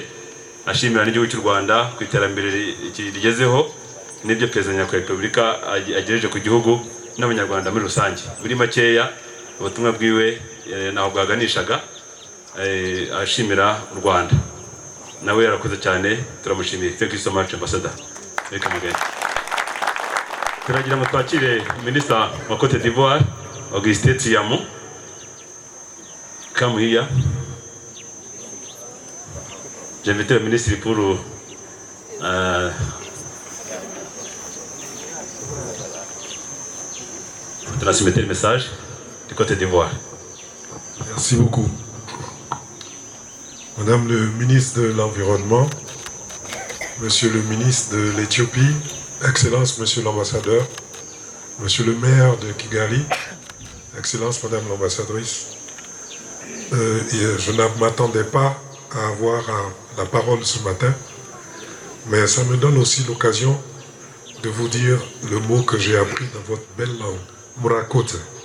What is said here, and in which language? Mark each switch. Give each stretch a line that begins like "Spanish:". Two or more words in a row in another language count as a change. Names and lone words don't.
Kinyarwanda: Ashimira n'igihugu cy'u Rwanda ku iterambere rigezeho n'ibyo Perezida wa Repubulika agejeje ku gihugu n'abanyarwanda muri rusange. Muri makeya ubutumwa bwiwe naho bwaganishaga, ashimira u Rwanda. Nawe yarakoze cyane, turamushimiye.
English: Thank you so much, Ambassador. Welcome again.
Kinyarwanda: Turagira ngo twakire Minister wa Cote d'Ivoire, Augustin Tiamo.
English: Come here.
French: J'invite le ministre pour transmettre le message du Côte d'Ivoire. Merci beaucoup. Madame le ministre de l'Environnement, Monsieur le ministre de l'Éthiopie, Excellence Monsieur l'ambassadeur, Monsieur le maire de Kigali, Excellence Madame l'ambassadrice, je ne m'attendais pas à avoir la parole ce matin, mais ça me donne aussi l'occasion de vous dire le mot que j'ai appris dans votre belle langue, Murakote.